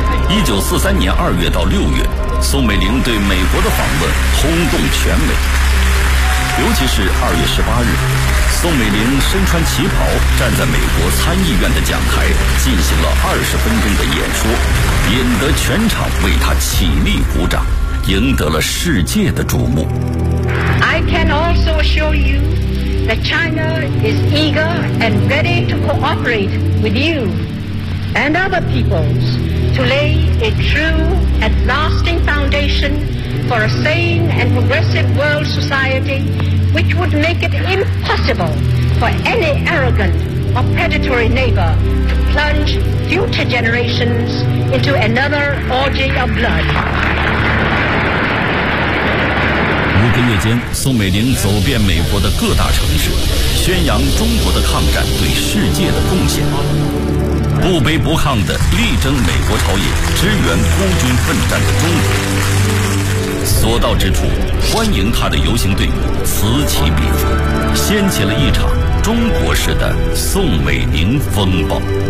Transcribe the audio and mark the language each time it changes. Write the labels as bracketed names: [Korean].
[Chinese] 1943年2月到6月，宋美龄对美国的访问轰动全美，尤其是2月18日，宋美龄身穿旗袍站在美国参议院的讲台，进行了20分钟的演说，引得全场为她起立鼓掌，赢得了世界的瞩目。 [English] I can also show you that China is eager and ready to cooperate with you and other peoples to lay a true and lasting foundation for a sane and progressive world society which would make it impossible for any arrogant or predatory neighbor to plunge future generations into another orgy of blood. [Chinese] 五个月间，宋美龄走遍美国的各大城市，宣扬中国的抗战对世界的贡献，不卑不亢地力争美国朝野支援孤军奋战的中国，所到之处欢迎他的游行队伍此起彼伏，掀起了一场中国式的宋美龄风暴。